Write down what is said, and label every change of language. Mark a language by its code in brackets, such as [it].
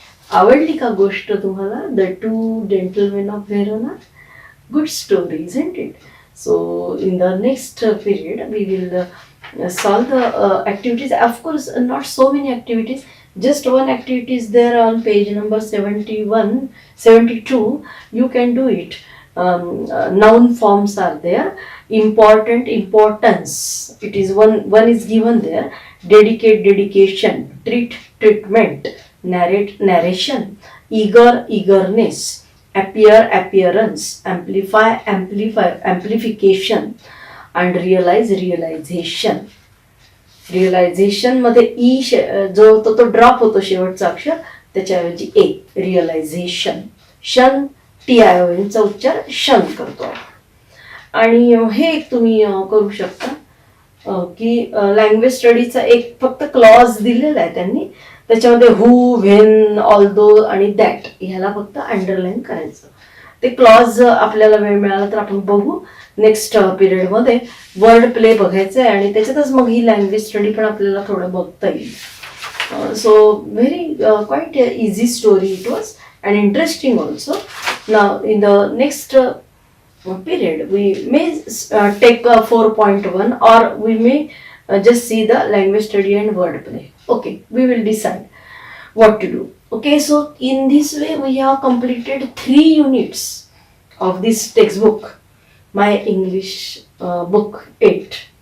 [mr] आवडली का गोष्ट तुम्हाला? The two gentlemen of Verona. [en] Good story, isn't it? So in the next period we will solve the activities. Of course not so many activities, just one activity is there on page number 72. You can do it. Noun forms are there. Important, importance, it is one is given there. Dedicate, dedication. Treat, treatment. Narrate, narration. Eager, eagerness. Appear, appearance. Amplify, amplification. And realize, realization. [mr] Realisation मध्ये E जो होतो तो drop होतो, शेवटचा अक्षर, त्याच्याऐवजी ए. Realisation. शन, TION चा उच्चार शन करतो. आणि हे एक तुम्ही करू शकता की लँग्वेज स्टडीचा एक फक्त क्लॉज दिलेला आहे त्यांनी, त्याच्यामध्ये हू, व्हेन, ऑल्दो आणि दॅट ह्याला फक्त अंडरलाईन करायचं. ते क्लॉज आपल्याला वेळ मिळाला तर आपण बघू नेक्स्ट पिरियडमध्ये. वर्ड प्ले बघायचं आहे आणि त्याच्यातच मग ही लँग्वेज स्टडी पण आपल्याला थोडं बघता येईल. [en] So very quite easy story it was and interesting also. Now in the next period we may take 4.1 or we may just see the language study and word play. Okay, we will decide what to do. Okay, so in this way we have completed 3 units of this textbook, my English book 8.